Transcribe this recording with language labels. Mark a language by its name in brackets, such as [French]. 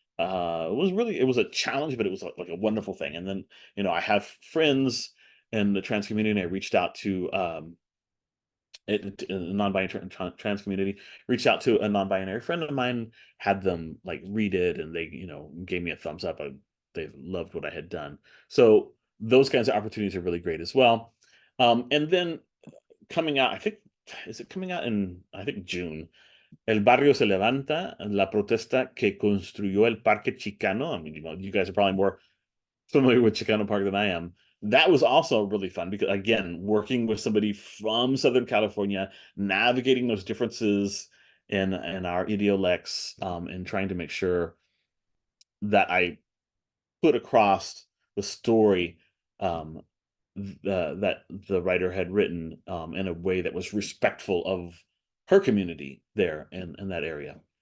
[English] It was a challenge, but it was like a wonderful thing. And then I have friends in the trans community, and I reached out to a non-binary trans community, reached out to a non-binary friend of mine, had them like read it, and they gave me a thumbs up. They loved what I had done. So those kinds of opportunities are really great as well. And then coming out, I think, is it coming out in, I think, June? [Spanish] El barrio se levanta, la protesta que construyó el Parque Chicano. [English] I mean, you guys are probably more familiar with Chicano Park than I am. That was also really fun because, again, working with somebody from Southern California, navigating those differences in our idiolects, and trying to make sure that I put across the story that the writer had written in a way that was respectful of her community there in that area.